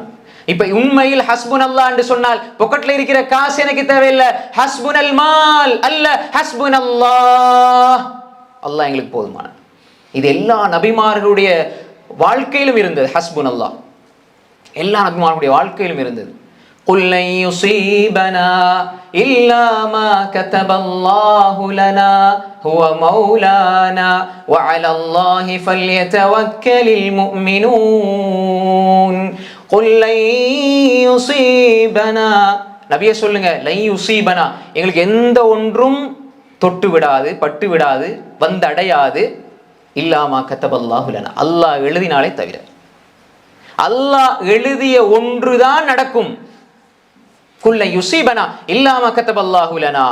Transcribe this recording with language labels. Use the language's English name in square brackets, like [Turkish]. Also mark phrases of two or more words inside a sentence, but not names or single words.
[Tamil] இப்ப உண்மையில் ஹஸ்புனல்லாஹ் என்று சொன்னால் பொக்கெட்ல இருக்கிற காசு எனக்கு தேவையில்லை, [Arabic] حسبنا المال [Tamil] அல்ல ஹஸ்புனல்லாஹ், அல்லாஹ் எங்களுக்கு போதுமான. இது எல்லா நபிமார்களுடைய வாழ்க்கையிலும் இருந்தது. ஹஸ்புனல்லாஹ் எல்லா நபிமார்களுடைய வாழ்க்கையிலும் இருந்தது. [Arabic] قُلْ لَنْ يُصِيبَنَا إِلَّا مَا كَتَبَ اللَّهُ لَنَا هُوَ مَوْلَانَا وَعَلَى اللَّهِ فَلْيَتَوَكَّلِ الْمُؤْمِنُونَ قُلْ لَنْ يُصِيبَنَا, [Tamil] நபியே சொல்லுங்க, [Arabic] لن يصيبنا, [Tamil] எங்களுக்கு எந்த ஒன்றும் தொட்டு விடாது, பட்டு விடாது, வந்தடையாது, [Arabic] إلا ما كتب الله لنا, [Tamil] அல்லாஹ் எழுதினாலே தவிர. அல்லாஹ் எழுதிய ஒன்றுதான் நடக்கும். [Arabic] قل لن يصيبنا إلا ما كتب الله لنا.